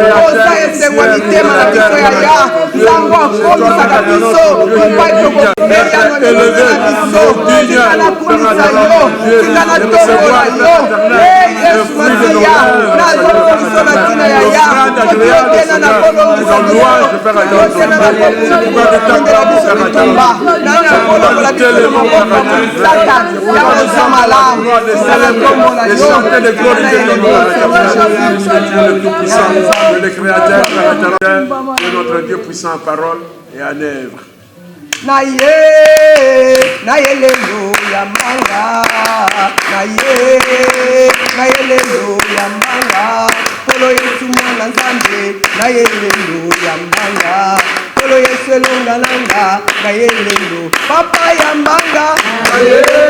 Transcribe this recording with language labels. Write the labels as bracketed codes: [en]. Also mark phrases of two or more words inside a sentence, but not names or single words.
[ln] oza esengo ya mitema na biso ya ya, nzango akomisaka biso, epai tokomeya na biso, tika na kumisa yo, tika na tombola yo, eh, Yesu Masiya, nazo biso na tina ya ya, okiyokena na kolongisa biso, okiyokena na kolongisa biso, na kolongola biso na maboko ya Satan, ya oza malamu, tika na tombola yo, [fr] Le Tout-Puissant, le Créateur, le Créateur, et notre Dieu puissant en parole et en œuvre. [ln] Na ye, na ye lelo ya manga, na ye, na ye lelo ya manga, Nkolo Yesu mwana Nzambe, na ye lelo ya manga, Nkolo Yesu elonga nanga, na ye lelo, Papa ya mbanga, Na ye,